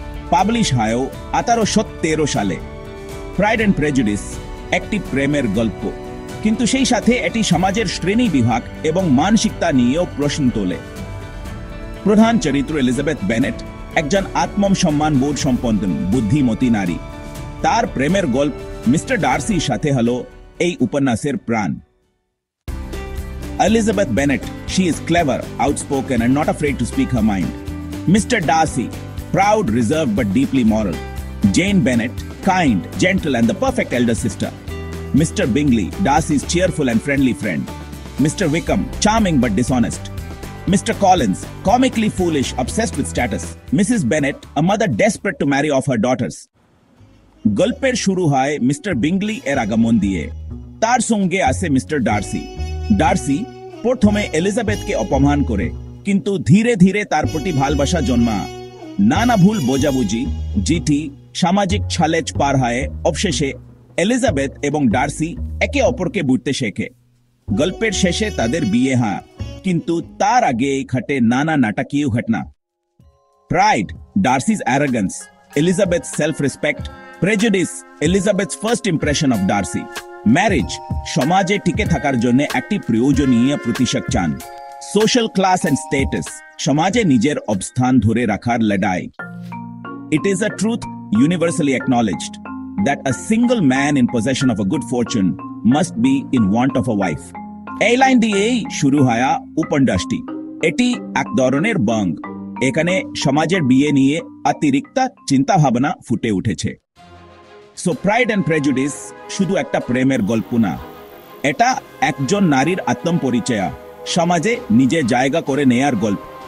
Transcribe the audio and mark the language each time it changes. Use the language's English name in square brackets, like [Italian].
[Bangla] Publish হয় 1813 সালে। Pride and prejudice একটি প্রেমের গল্প, কিন্তু সেই সাথে এটি সমাজের শ্রেণী বিভাগ এবং মানসিকতা নিয়েও প্রশ্ন তোলে। প্রধান চরিত্র এলিজাবেথ বেনেট একজন আত্মসম্মান বোধ সম্পন্ন বুদ্ধিমতী নারী। তার প্রেমের গল্প মিস্টার ডার্সির সাথে হলো এই উপন্যাসের প্রাণ। [English] Elizabeth Bennet, she is clever, outspoken and not afraid to speak her mind. Mr. Darcy, proud, reserved but deeply moral. Jane Bennet, kind, gentle and the perfect elder sister. Mr. Bingley, Darcy's cheerful and friendly friend. Mr. Wickham, charming but dishonest. Mr. Collins, comically foolish, obsessed with status. Mrs. Bennet, a mother desperate to marry off her daughters. [Bangla] গল্পের শুরু হয় mister বিংলি এর আগমন দিয়ে। তার সঙ্গে আসে mister Darcy. Darcy প্রথমে এলিজাবেথকে অপমান করে, কিন্তু ধীরে ধীরে তার প্রতি ভালোবাসা জন্মা। নানা ভুল বোঝাবুঝি, চিঠি, সামাজিক ছালেজ পার হয়, অবশেষে এলিজাবেথ এবং ডার্সি একে অপরকে বুঝতে শেখে। গল্পের শেষে তাদের বিয়ে হয়, কিন্তু তার আগে ঘটে নানা নাটকীয় ঘটনা। [English] Pride, Darcy's arrogance, Elizabeth's self-respect, prejudice, Elizabeth's first impression of Darcy. [Bangla] Marriage, সমাজে টিকে থাকার জন্য একটি প্রয়োজনীয় প্রতিশোধ চান। [English] social class and status, [Bangla] সমাজে নিজের অবস্থান ধরে রাখার লড়াই। [English] It is a truth universally acknowledged that a single man in possession of a good fortune must be in want of a wife. [Bangla] এই লাইন দিয়েই শুরু হয় উপন্যাসটি। এটি এক ধরনের বং। এখানে সমাজের বিয়ে নিয়ে অতিরিক্ত চিন্তা ভাবনা ফুটে উঠেছে। সো প্রাইড অ্যান্ড প্রেজুডিস শুধু একটা প্রেমের গল্প না, এটা একজন নারীর আত্মপরিচয়, সমাজে নিজের জায়গা করে নেয়ার গল্প।